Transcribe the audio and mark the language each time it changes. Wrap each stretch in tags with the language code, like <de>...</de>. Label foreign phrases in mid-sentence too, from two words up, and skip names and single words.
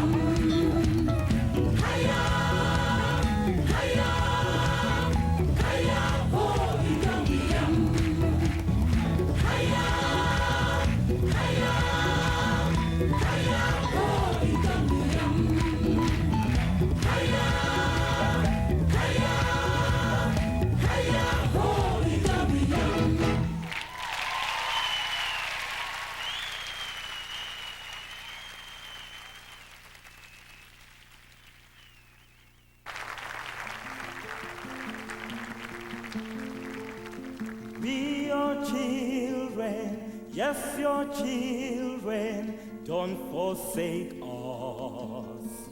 <zu>Hiya, hiya, hiya, ho, NTOMBI. Hiya, hiya, hiya, ho, NTOMBI. Hiya, hiya, hiya, ho, NTOMBI.</zu> <en>Be your children, yes, your children, don't forsake us.</en>